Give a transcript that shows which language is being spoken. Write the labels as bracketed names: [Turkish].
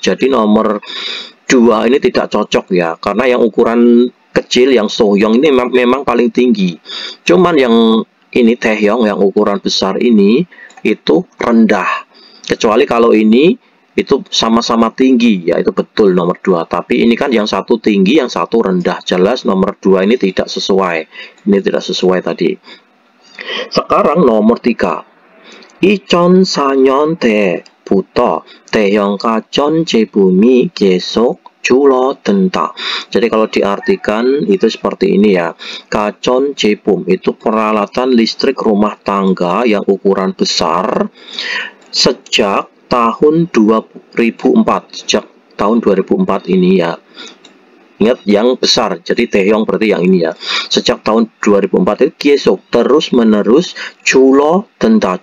[Indonesian] Jadi nomor 2 ini tidak cocok ya, karena yang ukuran kecil yang sohyong ini memang paling tinggi, cuman yang ini taehyong yang ukuran besar ini itu rendah. Kecuali kalau ini itu sama-sama tinggi, ya itu betul nomor 2. Tapi ini kan yang satu tinggi, yang satu rendah. Jelas nomor 2 ini tidak sesuai. Ini tidak sesuai tadi. Sekarang nomor 3. [Korean] 2004년 때부터 대형 가전 제품이 계속 줄어든다. [Indonesian] Jadi kalau diartikan itu seperti ini ya. Gajon jepum itu peralatan listrik rumah tangga yang ukuran besar sejak tahun 2004, sejak tahun 2004 ini ya. Ingat yang besar, jadi taehyong berarti yang ini ya. Sejak tahun 2004 itu 계속 terus menerus, [Korean] 줄어 든다.